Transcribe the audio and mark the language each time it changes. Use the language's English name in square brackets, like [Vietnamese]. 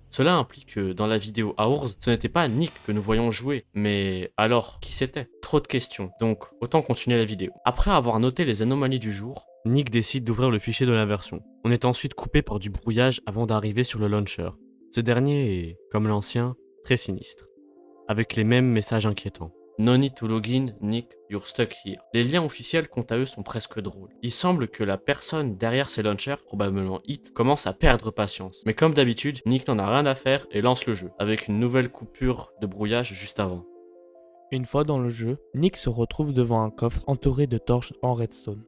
[French] Cela implique que dans la vidéo Aours, ce n'était pas Nick que nous voyons jouer, mais alors, qui c'était? Trop de questions, donc autant continuer la vidéo. Après avoir noté les anomalies du jour, Nick décide d'ouvrir le fichier de l'inversion. On est ensuite coupé par du brouillage avant d'arriver sur le launcher. Ce dernier est, comme l'ancien, très sinistre, avec les mêmes messages inquiétants. [English] No need to login, Nick, you're stuck here. [French] Les liens officiels quant à eux sont presque drôles. Il semble que la personne derrière ces launchers, probablement Hit, commence à perdre patience. Mais comme d'habitude, Nick n'en a rien à faire et lance le jeu, avec une nouvelle coupure de brouillage juste avant. Une fois dans le jeu, Nick se retrouve devant un coffre entouré de torches en redstone.